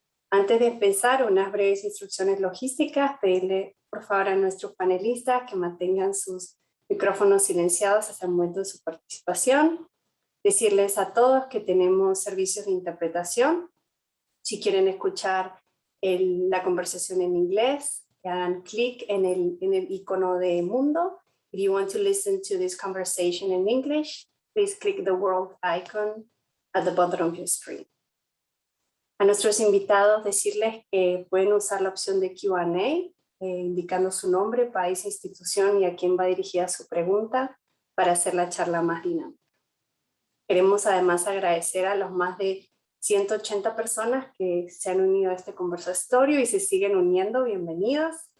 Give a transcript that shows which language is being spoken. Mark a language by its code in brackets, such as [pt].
[es] Antes de empezar, unas breves instrucciones logísticas. Pedirle por favor a nuestros panelistas que mantengan sus micrófonos silenciados hasta el momento de su participación. Decirles a todos que tenemos servicios de interpretación. Si quieren escuchar la conversación en inglés, hagan clic en el icono de mundo. [en] If you want to listen to this conversation in English, please click the world icon at the bottom of your screen. [es] A nuestros invitados decirles que pueden usar la opción de Q&A, indicando su nombre, país, institución y a quién va dirigida su pregunta para hacer la charla más dinámica. Queremos además agradecer a los más de 180 personas que se han unido a este conversatorio y se siguen uniendo. Bienvenidos.